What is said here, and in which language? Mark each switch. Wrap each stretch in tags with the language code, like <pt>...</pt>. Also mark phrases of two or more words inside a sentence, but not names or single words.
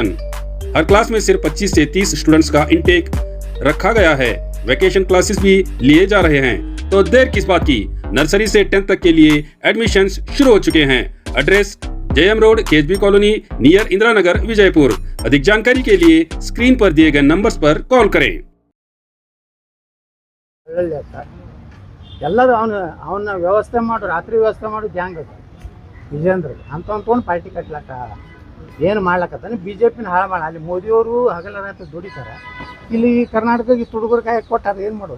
<hi>हर क्लास में सिर्फ 25 से 30 स्टूडेंट्स का इंटेक रखा गया है।</hi> <en>vacation classes</en> <hi>भी लिए जा रहे हैं, तो देर किस बात की, नर्सरी से 10th तक के लिए एडमिशन्स शुरू हो चुके हैं। एड्रेस JM रोड, KSB कॉलोनी, नियर इंदिरा नगर, विजयपुर। अधिक जानकारी के लिए स्क्रीन पर दिए गए नंबर्स पर कॉल करें।</hi> <kn>ಎಲ್ಲರೂ ಅವನ ವ್ಯವಸ್ಥೆ ಮಾಡು, ರಾತ್ರಿ ವ್ಯವಸ್ಥೆ ಮಾಡು ಗ್ಯಾಂಗ್ ಅದು ವಿಜೇಂದ್ರ ಅಂತ ಪಾರ್ಟಿ ಕಟ್ಲಕ್ಕ ಏನು ಮಾಡ್ಲಕತ್ತಾನೆ. BJPನ ಹಾಳು ಮಾಡ. ಅಲ್ಲಿ ಮೋದಿಯವರು ಹಗಲ ರಾತ್ರಿ ದುಡಿತಾರೆ. ಇಲ್ಲಿ ಕರ್ನಾಟಕಕ್ಕೆ ಹುಡುಗರು ಕಾಯಿ ಕೊಟ್ಟಾರ, ಏನು ಮಾಡೋದು?</kn>